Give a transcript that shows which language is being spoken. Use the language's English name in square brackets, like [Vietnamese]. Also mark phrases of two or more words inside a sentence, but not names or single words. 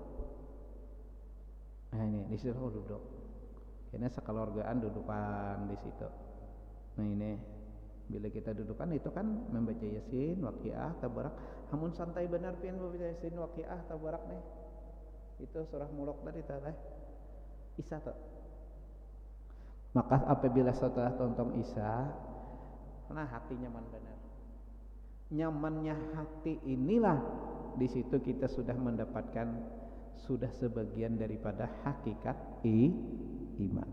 [Indonesian] Nah ini di situ aku duduk. Karena sekeluargaan dudukan di situ. Nah ini bila kita dudukan itu kan membaca Yasin, Waqiah, Tabarak. [Banjar] Hamun santai benar pian membaca Yasin, Waqiah, Tabarak nih. Itu surah Mulk tadi teh. Isya tuh. Maka apabila setelah tonton Isya, nah hati nyaman benar. [Indonesian] Nyamannya hati inilah di situ kita sudah mendapatkan sudah sebagian daripada hakikat iman.